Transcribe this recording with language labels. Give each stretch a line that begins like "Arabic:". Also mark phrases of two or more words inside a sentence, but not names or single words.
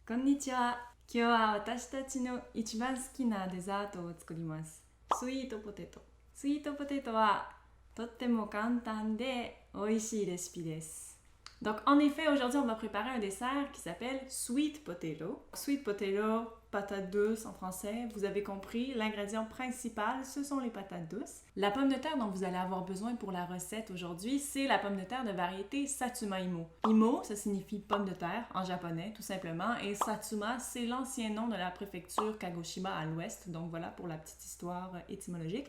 Japanese: こんにちは。今日は私たちの一番好きなデザートを作ります。スイートポテト。スイートポテトはとっても簡単で美味しいレシピです。
French: Donc en effet, aujourd'hui on va préparer un dessert qui s'appelle
English: sweet potato. Sweet potato,
French: patate douce en français, vous avez compris, l'ingrédient principal ce sont les patates douces. La pomme de terre dont vous allez avoir besoin pour la recette aujourd'hui, c'est la pomme de terre de variété Satsuma Imo. Imo, ça signifie pomme de terre en japonais tout simplement, et Satsuma c'est l'ancien nom de la préfecture Kagoshima à l'ouest, donc voilà pour la petite histoire étymologique.